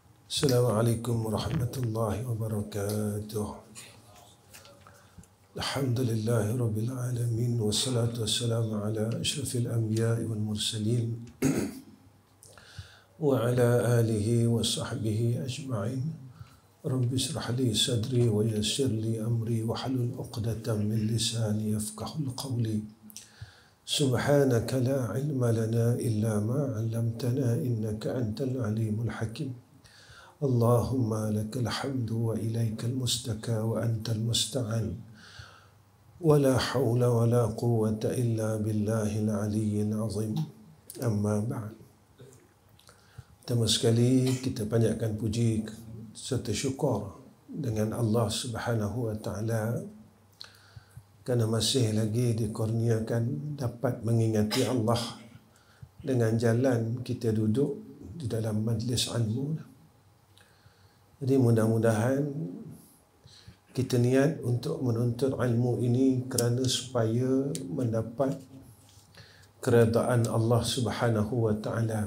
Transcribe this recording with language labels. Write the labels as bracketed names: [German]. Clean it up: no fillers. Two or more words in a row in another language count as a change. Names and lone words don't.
[Arabic] السلام عليكم ورحمة الله وبركاته. الحمد لله رب العالمين، والصلاة والسلام على أشرف الأنبياء والمرسلين وعلى آله وصحبه أجمعين. رب اشرح لي صدري ويسر لي أمري واحلل عقدة من لساني يفقهوا قولي. سبحانك لا علم لنا إلا ما علمتنا إنك أنت العليم الحكيم. اللهم لك الحمد وإليك المشتكى وأنت المستعان ولا حول ولا قوة إلا بالله العلي العظيم. أما بعد. [Malay] Pertama sekali kita panjatkan puji serta syukur dengan Allah [Arabic] سبحانه وتعالى [Malay] kerana masih lagi dikurniakan dapat mengingati Allah dengan jalan kita duduk di dalam majlis ilmu. Jadi mudah-mudahan kita niat untuk menuntut ilmu ini kerana supaya mendapat keredaan Allah [Arabic] سبحانه وتعالى.